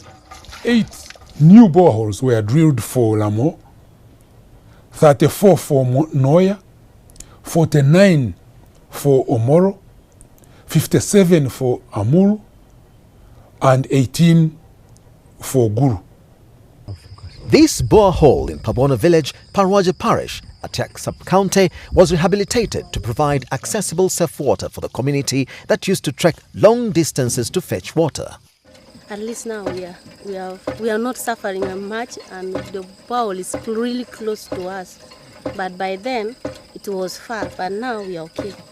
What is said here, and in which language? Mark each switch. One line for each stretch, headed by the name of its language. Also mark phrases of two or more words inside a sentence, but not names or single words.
English: 8 new boreholes were drilled for Lamo, 34 for Noya, 49 for Omoro, 57 for Amuru, and 18 for Guru. This borehole in Pabona village, Parwaja parish, Atak sub-county, was rehabilitated to provide accessible safe water for the community that used to trek long distances to fetch water. At least now we are not suffering much, and the borehole is really close to us. But by then it was far, but now we are okay.